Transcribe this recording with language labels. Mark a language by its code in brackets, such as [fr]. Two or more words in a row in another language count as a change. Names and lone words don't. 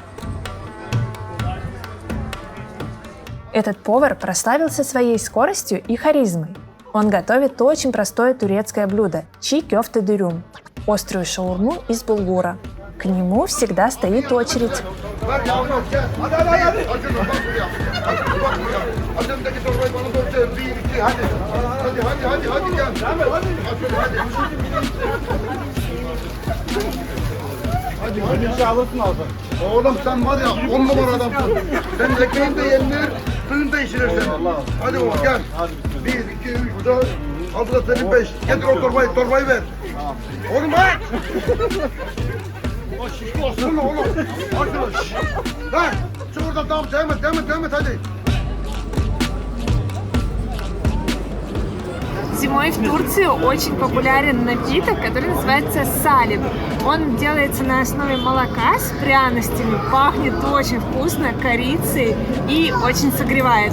[ru] Этот повар прославился своей скоростью и харизмой. Он готовит очень простое турецкое блюдо – [tr] çiğ köfte dürüm [ru] – острую шаурму из булгура. К нему всегда стоит очередь. [tr] Oğlum sen var ya 10 numara adamsın. Senin ekmeğin de yenilir, suyun da içilirsin. Hadi oğlum gel. 1, 2, 3, 4, al da senin 5. Getir o torbayı ver. Oğlum ha! Şişko oğlum. Arkadaş. Lan şurada tamam devam et hadi. [ru] Зимой в Турции очень популярен напиток, который называется салип. Он делается на основе молока с пряностями, пахнет очень вкусно, корицей и очень согревает.